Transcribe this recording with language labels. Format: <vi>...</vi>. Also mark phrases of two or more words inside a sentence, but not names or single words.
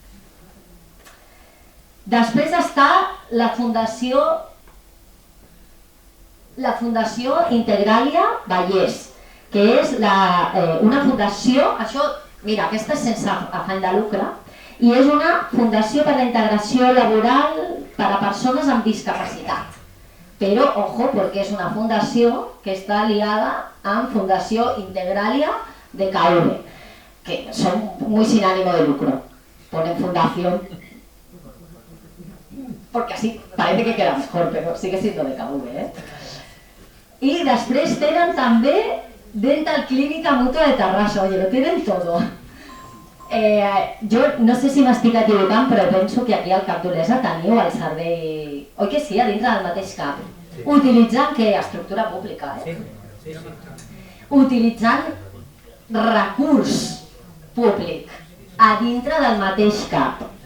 <ca>Després està la Fundació Integralia Vallès, que és una fundació, mira, aquesta és sense afany de lucre, i és una fundació per a la integració laboral per a persones amb discapacitat. Però, ojo, perquè és una fundació que està liada amb Fundació Integralia de KV, que són</ca> <es>muy sin ánimo de lucro. Ponen fundación, porque así parece que queda mejor, pero sigue siendo de KV,</es> <ca>I després tenen també Dental Clínica Mútua de Terrassa,</ca> <es>oye, lo tienen todo.</es> <ca>Jo no sé si m'estic equivocant, però penso que aquí al CAP d'Olesa teniu el servei... Oi que sí, a dintre del mateix CAP? Utilitzant què? Estructura pública, eh? Sí. Utilitzant recurs públic a dintre del mateix CAP.</ca>